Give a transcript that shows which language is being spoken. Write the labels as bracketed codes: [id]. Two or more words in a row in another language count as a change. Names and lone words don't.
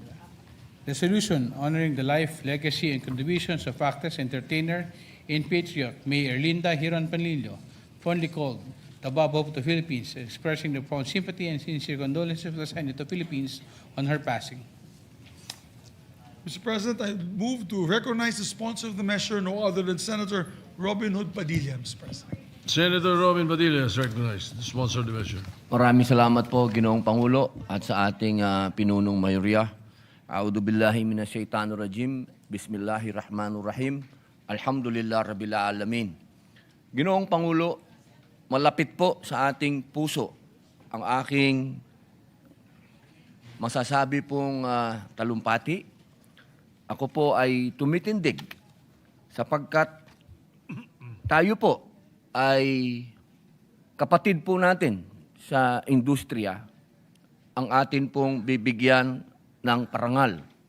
[en] Resolution honoring the life, legacy, and contributions of actress, entertainer, and patriot May Erlinda Hiron Panlilio, fondly called the above of the Philippines, expressing the profound sympathy and sincere condolences of the Senate of the Philippines on her passing. Mr. President, I move to recognize the sponsor of the measure, no other than Senator Robin Hood Padilla, Mr. President. Senator Robin Padilla is recognized to sponsor the measure. [tl] Maraming salamat po, Ginoong Pangulo, at sa ating pinunong mayorya. [ar] أعوذ بالله من الشيطان الرجيم. بسم الله الرحمن الرحيم. الحمد لله رب العالمين. [tl] Ginoong Pangulo, malapit po sa ating puso ang aking masasabi pong talumpati. Ako po ay tumitindig sapagkat tayo po ay kapatid po natin sa industriya, ang atin pong bibigyan ng parangal.